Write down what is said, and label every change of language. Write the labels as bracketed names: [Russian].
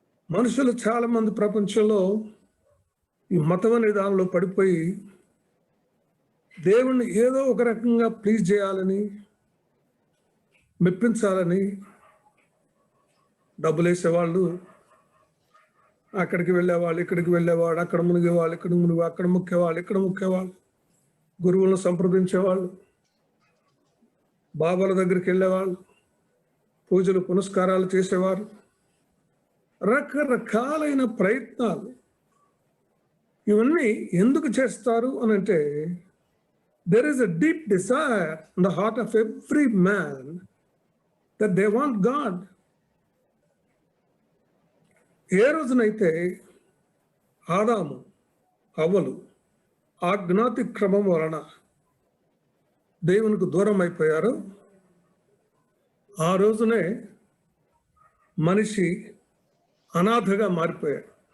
[Telugu] మనుషులు చాలామంది ప్రపంచంలో ఈ మతం అనే దానిలో పడిపోయి దేవుణ్ణి ఏదో ఒక రకంగా ప్లీజ్ చేయాలని, మెప్పించాలని డబ్బులు వేసేవాళ్ళు, అక్కడికి వెళ్ళేవాళ్ళు, ఇక్కడికి వెళ్ళేవాడు, అక్కడ మునిగేవాళ్ళు, అక్కడ ముక్కేవాళ్ళు, ఇక్కడ ముక్కేవాళ్ళు, గురువులను సంప్రదించేవాళ్ళు, బాబాల దగ్గరికి వెళ్ళేవాళ్ళు, పూజలు పునస్కారాలు చేసేవారు. రకరకాలైన ప్రయత్నాలు. ఇవన్నీ ఎందుకు చేస్తారు అని అంటే, [English] there is a deep desire in the heart of every man that they want God. [Telugu] ఏ రోజునైతే ఆదాము హవ్వలు ఆజ్ఞాతిక్రమం వలన దేవునికి దూరం అయిపోయారో ఆ రోజునే మనిషి అనాథగా మారిపోయాడు.